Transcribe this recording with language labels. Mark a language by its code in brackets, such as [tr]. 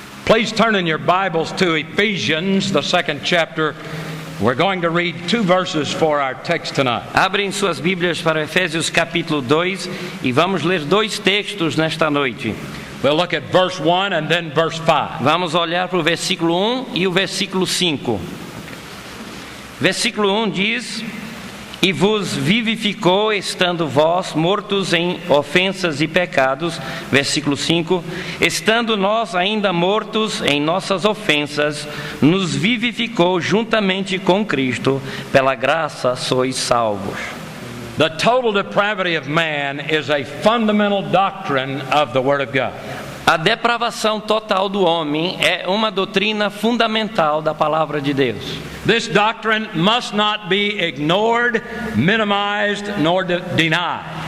[en] Please turn in your Bibles to Ephesians, the 2nd chapter. We're going to read 2 verses for our text tonight. [pt] Abrem suas Bíblias para Efésios capítulo 2 e vamos ler 2 textos nesta noite. [en] We'll look at verse 1 and then verse 5. [pt] Vamos olhar para o versículo 1 e o versículo 5. Versículo 1 diz: E vos vivificou, estando vós mortos em ofensas e pecados. Versículo 5: Estando nós ainda mortos em nossas ofensas, nos vivificou juntamente com Cristo, pela graça sois salvos. [en] The total depravity of man is a fundamental doctrine of the Word of God. [pt] A depravação total do homem é uma doutrina fundamental da palavra de Deus. [en] This doctrine must not be ignored, minimized, nor denied.